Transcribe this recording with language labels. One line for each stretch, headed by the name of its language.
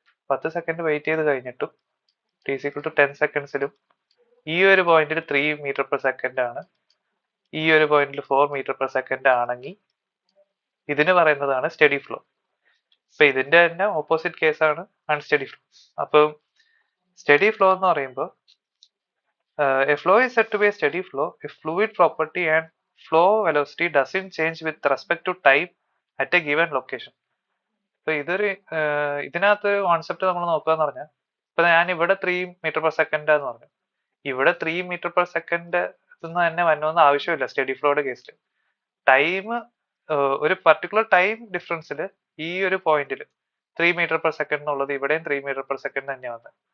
Malayalam: 10 second wait ചെയ്ത് കഴിഞ്ഞിട്ടും T is equal to 10 സെക്കൻഡ്സിലും ഈ ഒരു പോയിന്റിൽ 3 മീറ്റർ പെർ സെക്കൻഡ് ആണ്, ഈ ഒരു പോയിന്റിൽ 4 മീറ്റർ പെർ സെക്കൻഡ് ആണെങ്കിൽ ഇതിന് പറയുന്നതാണ് സ്റ്റഡി ഫ്ലോ. ഇപ്പൊ ഇതിന്റെ തന്നെ ഓപ്പോസിറ്റ് കേസാണ് അൺസ്റ്റഡി ഫ്ലോ. അപ്പം സ്റ്റഡി ഫ്ലോ എന്ന് പറയുമ്പോൾ
English: a flow is said to be a steady flow if fluid property and flow velocity doesn't change with respect to time at a given location.
Malayalam: ഇപ്പൊ ഇതൊരു ഇതിനകത്ത് കോൺസെപ്റ്റ് നമ്മൾ നോക്കുകയെന്ന് പറഞ്ഞാൽ, ഇപ്പൊ ഞാൻ ഇവിടെ 3 മീറ്റർ പെർ സെക്കൻഡ് എന്ന് പറഞ്ഞു, ഇവിടെ 3 മീറ്റർ പെർ സെക്കൻഡ് നിന്ന് തന്നെ വരണമെന്ന് ആവശ്യമില്ല സ്റ്റഡി ഫ്ലോയുടെ കേസിൽ. ടൈം ഒരു പർട്ടിക്കുലർ ടൈം ഡിഫറൻസിൽ ഈ ഒരു പോയിന്റിൽ 3 മീറ്റർ പെർ സെക്കൻഡ് എന്നുള്ളത് ഇവിടെയും 3 മീറ്റർ പെർ സെക്കൻഡ് തന്നെയാണ് വന്നത്.